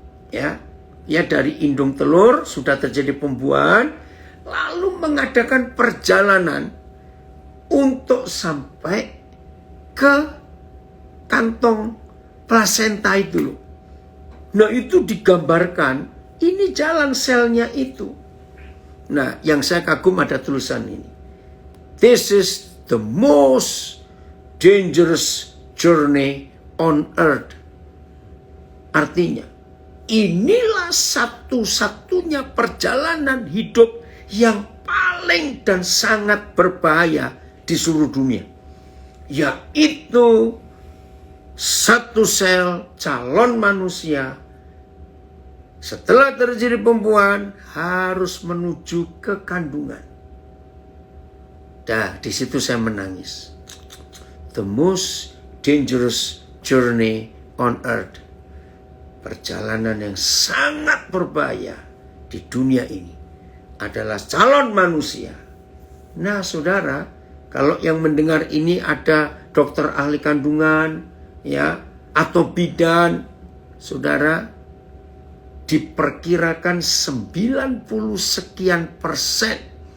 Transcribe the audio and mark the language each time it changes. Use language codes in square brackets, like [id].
[id] Ya, dari indung telur sudah terjadi pembuahan, lalu mengadakan perjalanan untuk sampai ke kantong plasenta itu. Nah, itu digambarkan, ini jalan selnya itu. Nah, yang saya kagum ada tulisan ini. [en] This is the most dangerous journey on earth. [id] Artinya, inilah satu-satunya perjalanan hidup yang paling dan sangat berbahaya di seluruh dunia. Yaitu satu sel calon manusia setelah terjadi pembuahan harus menuju ke kandungan. Dah, di situ saya menangis. [en] The most dangerous journey on earth. [id] Perjalanan yang sangat berbahaya di dunia ini adalah calon manusia. Nah, saudara, kalau yang mendengar ini ada dokter ahli kandungan, ya, atau bidan, saudara, diperkirakan 90 sekian persen.